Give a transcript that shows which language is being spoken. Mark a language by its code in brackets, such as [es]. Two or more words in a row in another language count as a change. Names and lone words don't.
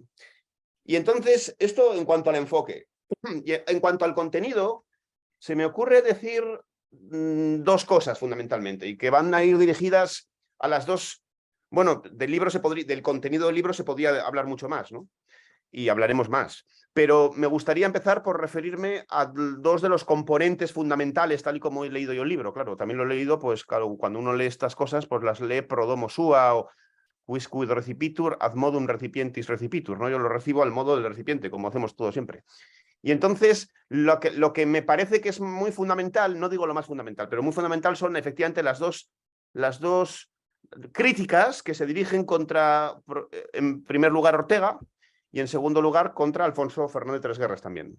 [es] Y entonces, esto en cuanto al enfoque. Y en cuanto al contenido, se me ocurre decir dos cosas fundamentalmente, y que van a ir dirigidas a las dos. Bueno, del contenido del libro se podría hablar mucho más, ¿no? Y hablaremos más. Pero me gustaría empezar por referirme a dos de los componentes fundamentales, tal y como he leído yo el libro. Claro, también lo he leído, pues claro, cuando uno lee estas cosas, pues las lee [la] pro domo sua [es] o [la] quisquid recipitur ad modum recipientis recipitur, [es] ¿no? Yo lo recibo al modo del recipiente, como hacemos todos siempre. Y entonces, lo que me parece que es muy fundamental, no digo lo más fundamental, pero muy fundamental son efectivamente las dos críticas que se dirigen contra, en primer lugar, Ortega, y en segundo lugar, contra Alfonso Fernández Tresguerras también.